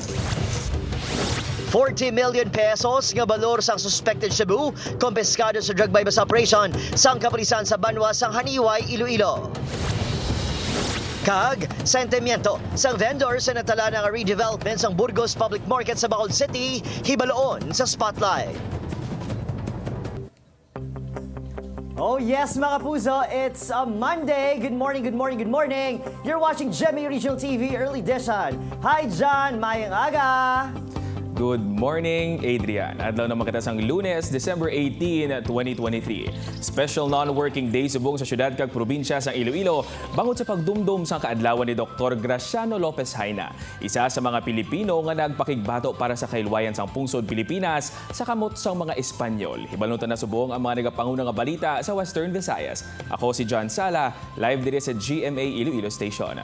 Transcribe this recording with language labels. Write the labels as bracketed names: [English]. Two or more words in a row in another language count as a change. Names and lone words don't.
[English] 40 million pesos [Hiligaynon] nga balor sang suspected shabu kompiskado sa [English] drug bypass operation [Hiligaynon] sang kapulisan sa Banwa sang Haniway, Iloilo. Kag sentimiento sang vendor sa natala ng redevelopment sang Burgos Public Market sa Bacolod City hibaloon sa spotlight. [English] Oh yes [Hiligaynon] mga puso, [English] it's a Monday. Good morning, good morning, good morning. You're watching GMA Regional TV Early Edition. Hi John, [Hiligaynon] mayang aga. [English] Good morning, Adrian. [Hiligaynon] Adlaw naman kita sang Lunes, December 18, 2023. [English] Special non-working day [Hiligaynon] subong sa syudad kag probinsya sang Iloilo bangod sa pagdumdum sang kaadlawan ni Dr. Graciano Lopez Haina, isa sa mga Pilipino nga nagpakigbato para sa kailwayan sang pungsod Pilipinas sa kamot sang mga Espanyol. Hibalnutan na subong ang mga nagapanguna nga balita sa Western Visayas. Ako si John Sala, live diri sa GMA Iloilo Station.